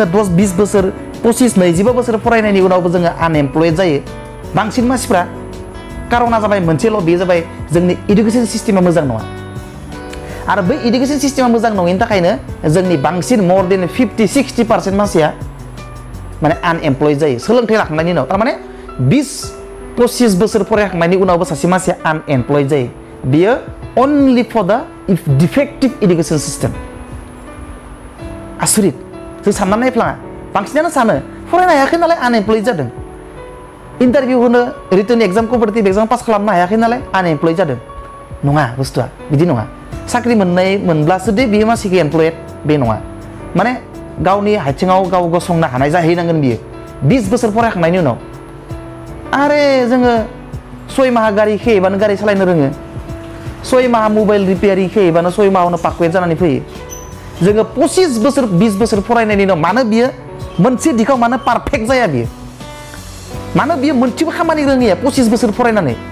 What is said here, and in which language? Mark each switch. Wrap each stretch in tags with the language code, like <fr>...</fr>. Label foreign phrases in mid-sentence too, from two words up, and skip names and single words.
<brx>10-20 बोसोर 25-25 बोसोर फरायनायनि उनावबो जोङो आनएमप्लयड जायो बांसिन मानसिफ्रा कारना जाबाय मोनसेल' बे जाबाय जोंनि</brx> <en>education system</en> <brx>मोजां नङा आरो बै</brx> <en>education system</en> <brx>मोजां नङैनि थाखायनो जोंनि बांसिन मर देन 50-60% मानसिया माने आनएमप्लयड जायो सोलोंथाइ लाखांनायनि उनाव थारमाने 20-25 बोसोर फरायखांनायनि उनावबो सासे मानसिया आनएमप्लयड जायो बियो</brx> <en>only for the defective education system</en> <brx>आसुरित जों साननानै नायफ्लाङा बांसिनानो सानो फरायनो हायाखै नालाय आनएमप्लयड जादों इन्टारभिउ होनो</brx> <en>written exam competitive exam pass</en> <brx>खालामनो हायाखै नालाय आनएमप्लयड जादों नङा बुस्थुआ बिदि नङा साख्रि मोनब्लासो दे बियो मानसिखौ एमप्लयड बे नङा माने गावनि आथिङाव गाव गसंनो हानाय जाहैनांगोन बियो 20 बोसोर फरायखांनायनि उनाव आरो जोङो 6 माहा गारि खेबानो गारि सालायनो रोङो 6 माहा</brx> <en>mobile repairing</en> <brx>खेबानो 6 माहावनो पाकवेट जानानै फैयो जोङो 25 बोसोर 20 बोसोर फरायनायनि उनाव मानो बियो मोनसे दिखाव मानो पारफेक्ट जाया बियो मानो बियो मोनसेबो खामानि रोङिया 25 बोसोर फरायनानै</brx>